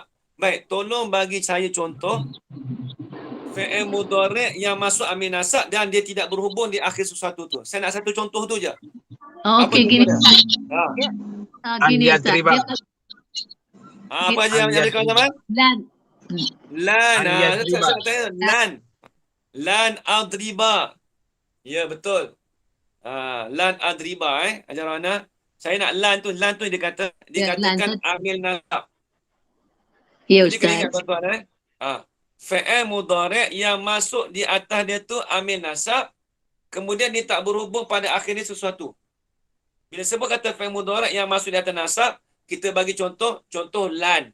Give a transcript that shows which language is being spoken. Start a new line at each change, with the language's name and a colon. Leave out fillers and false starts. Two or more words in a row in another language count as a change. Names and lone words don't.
Malay: Baik, tolong bagi saya contoh
Arabic: فعل مضارع'
Malay: yang masuk
Arabic: عامل نصب
Malay: dan dia tidak berhubung di akhir sesuatu tu. Saya nak satu contoh tu je. Okey, gini. Gini Ustaz. Apa je yang ada kawan-kawan? Lan. Saya tanya
Arabic: لن أضرب.
Malay: Ya, betul.
Arabic: لن أضرب
Malay: Ajar Rana. Saya nak lan tu dikatakan
Arabic: عامل نصب.
Malay: Ya, Jadi kena Ustaz. ingat tuan-tuan
Arabic: فعل مضارع'
Malay: yang masuk di atas dia tu
Arabic: عامل نصب,
Malay: kemudian dia tak berhubung pada akhirnya sesuatu. Bila sebut kata
Arabic: فعل مضارع'
Malay: yang masuk di atas nasab, kita bagi contoh lan.